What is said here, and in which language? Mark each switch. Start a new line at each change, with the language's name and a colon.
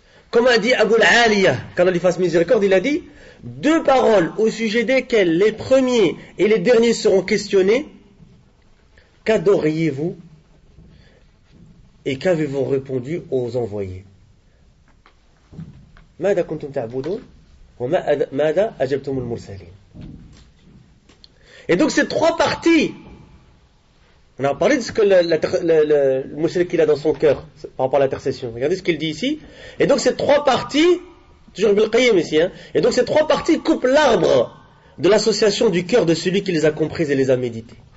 French: Comme a dit Abu al-Aliyah, qu'Allah lui fasse miséricorde, il a dit, deux paroles au sujet desquelles les premiers et les derniers seront questionnés, qu'adoriez-vous et qu'avez-vous répondu aux envoyés?
Arabic: ماذا كنتم تعبدون وماذا أجبتم المرسلين.
French: Et donc ces trois parties, on a parlé de ce que le musulman qu'il a dans son cœur par rapport à l'intercession. Regardez ce qu'il dit ici. Et donc ces trois parties, toujours Ibn al-Qayyim ici, et donc ces trois parties coupent l'arbre de l'association du cœur de celui qui les a comprises et les a méditées.